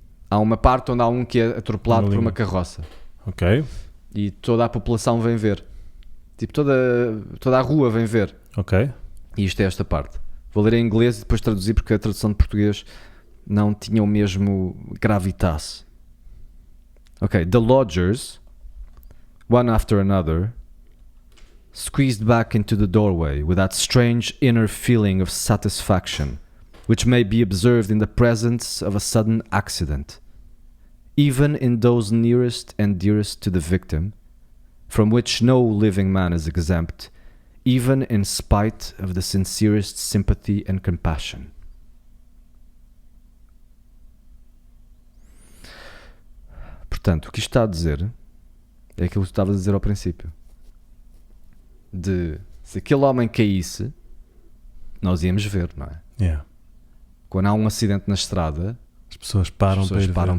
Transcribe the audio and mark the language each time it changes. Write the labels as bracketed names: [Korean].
[Portuguese] Há uma parte onde há um que é atropelado por uma carroça. Ok. E toda a população vem ver. Tipo, toda a rua vem ver. Ok. E isto é esta parte. Vou ler em inglês e depois traduzir porque a tradução de português não tinha o mesmo gravitas. Ok. [English] The lodgers, one after another, squeezed back into the doorway with that strange inner feeling of satisfaction, which may be observed in the presence of a sudden accident. Even in those nearest and dearest to the victim, from which no living man is exempt, even in spite of the sincerest sympathy and compassion. [Portuguese] Portanto, o que isto está a dizer é aquilo que tu estavas a dizer ao princípio. De se aquele homem caísse, nós íamos ver, não é? [English] Yeah. [Portuguese] Quando há um acidente na estrada, as pessoas param